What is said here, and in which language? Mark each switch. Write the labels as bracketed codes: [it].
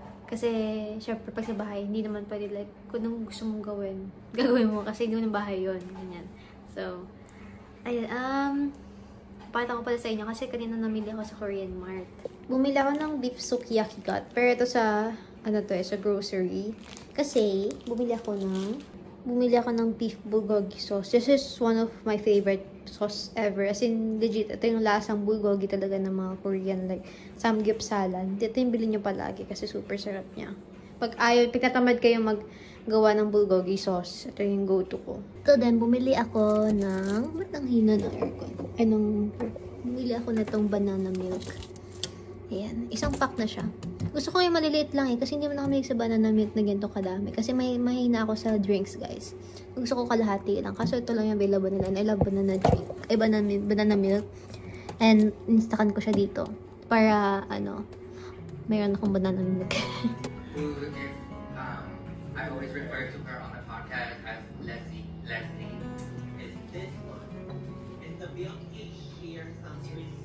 [tl] Kasi, syempre, pag sa bahay, hindi naman pwede, like, kung anong gusto mong gagawin mo, kasi hindi mo ng bahay yun, ganyan. So, ayun, pakita ko pala sa inyo, kasi kanina namili ako sa Korean Mart. Bumili ako ng beef sukiyaki got, pero ito sa, sa grocery. Kasi, bumili ako ng beef bulgogi sauce. [en] This is one of my favorite sauce ever. [tl] As in, legit, ito yung lasang bulgogi talaga ng mga Korean, like, samgyeopsalan. Ito yung bilhin nyo palagi kasi super sarap niya. Pag tatamad kayo maggawa ng bulgogi sauce, ito yung go-to ko. So then, bumili ako ng, ba't ang hina ng aircon? Bumili ako na itong banana milk. Ayan, isang pack na siya. Gusto ko yung maliliit lang kasi hindi mo nakamilig sa banana milk na ganito kadami. Kasi mahina ako sa drinks, guys. Gusto ko kalahati lang. Kaso ito lang yung available nila. [en] And I love banana drink. [tl] Banana milk. And instakan ko siya dito. Para, mayroon akong banana milk. [en] Who is, I always refer to her on my podcast as Leslie. Is this one? Is the milk here sounds really